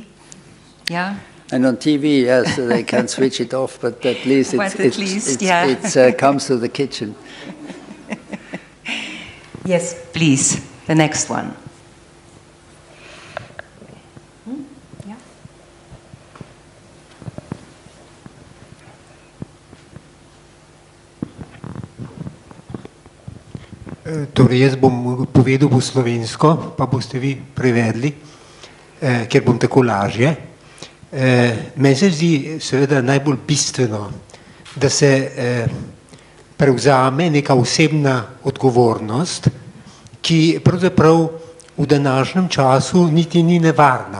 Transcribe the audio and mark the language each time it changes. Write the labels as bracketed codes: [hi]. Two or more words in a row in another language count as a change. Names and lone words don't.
[en] Yeah. And on TV, yes, they can switch it off, but at least it comes to the kitchen. Yes, please, the next one. Yeah. [sl] Torej, jaz bom povedal po slovensko, pa boste vi prevedli, ker bom tako lažje. Meni se zdi seveda najbolj bistveno, da se prevzame neka osebna odgovornost, ki pravzaprav v današnjem času niti ni nevarna.